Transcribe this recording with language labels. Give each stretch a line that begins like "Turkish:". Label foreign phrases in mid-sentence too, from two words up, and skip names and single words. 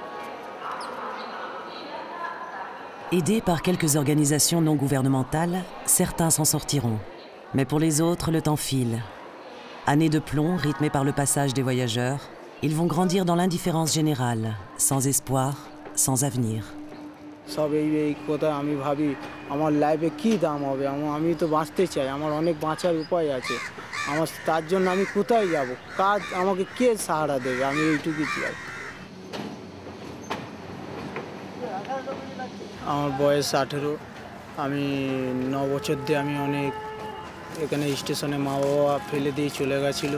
French: Aidés par quelques organisations non gouvernementales, certains s'en sortiront. Mais pour les autres, le temps file. Années de plomb rythmées par le passage des voyageurs, ils vont grandir dans l'indifférence générale, sans espoir, sans avenir.
Bangla: সব এই কথা আমি ভাবি আমার লাইফে কী দাম হবে, আমি তো বাঁচতে চাই, আমার অনেক বাঁচার উপায় আছে, আমার তার জন্য আমি কোথায় যাব, কাজ আমাকে কে সাহারা দেবে, আমি এইটুকুই চাই। আমার বয়স 18, আমি 9 বছর দিয়ে আমি অনেক এখানে স্টেশনে মা বাবা ফেলে দিয়ে চলে গেছিলো।